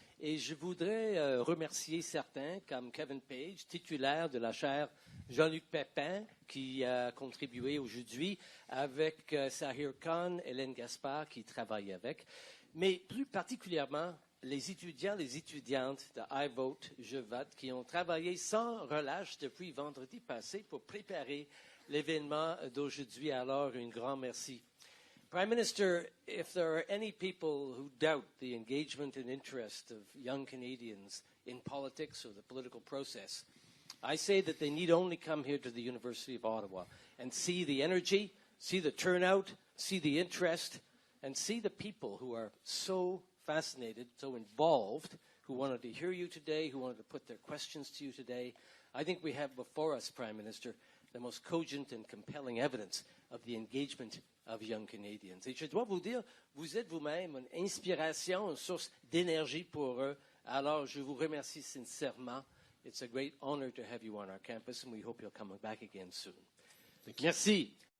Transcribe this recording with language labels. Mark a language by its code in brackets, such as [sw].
[fr] Et je voudrais remercier certains, comme Kevin Page, titulaire de la chaire Jean-Luc Pépin, qui a contribué aujourd'hui, avec Sahir Khan, Hélène Gaspard, qui travaille avec, mais plus particulièrement les étudiants, les étudiantes de iVote-jeVote, qui ont travaillé sans relâche depuis vendredi passé pour préparer l'événement d'aujourd'hui. Alors, un grand merci. [en] Prime Minister, if there are any people who doubt the engagement and interest of young Canadians in politics or the political process, I say that they need only come here to the University of Ottawa and see the energy, see the turnout, see the interest, and see the people who are so fascinated, so involved, who wanted to hear you today, who wanted to put their questions to you today. I think we have before us, Prime Minister, the most cogent and compelling evidence of the engagement of young Canadians. [fr] Et je dois vous dire, vous êtes vous-même une inspiration, une source d'énergie pour eux. Alors, je vous remercie sincèrement. [en] It's a great honor to have you on our campus, and we hope you'll come back again soon. Merci.